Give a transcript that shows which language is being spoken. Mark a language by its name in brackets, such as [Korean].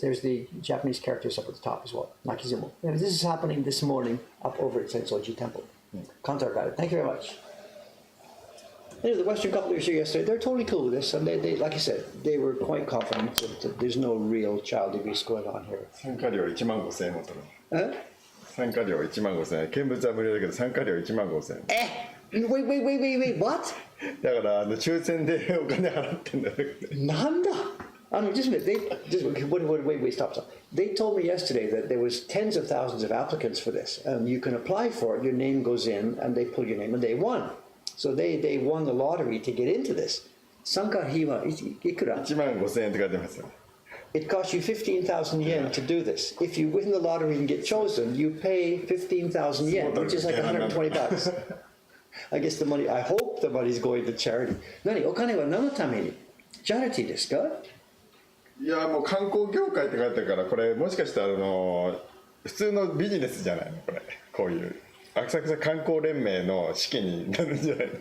[English] There's the Japanese characters up at the top as well. Naki sumo. Yeah, this is happening this morning up over at Sensoji Temple. Kantar got it. Thank you very much. The Western couple that was here yesterday, they're totally cool with this, and they like I said, they were quite confident that there's no real child abuse going on here. [Japanese] 参加料15,000円も取る。 Huh? 参加料15,000円。見物は無料だけど参加料15,000円。 [English] Wait, what? [Japanese] だから抽選でお金払ってんだよ。なんだ? [English] Just a minute, wait, stop. They told me yesterday that there was tens of thousands of applicants for this, and you can apply for it, your name goes in, and they pull your name, and they won. So they won the lottery to get into this. [Japanese] 参加費はいくら? 15,000円って書いてますよ。 [English] It costs you 15,000 yen to do this. If you win the lottery and get chosen, you pay 15,000 yen, which is like 120 bucks. I guess I hope the money's going to charity. [Japanese] お金は何のために? Charity ですか? いやもう観光業界って書いてるからこれもしかしたら普通のビジネスじゃないのこれこういう浅草観光連盟の資金になるんじゃないの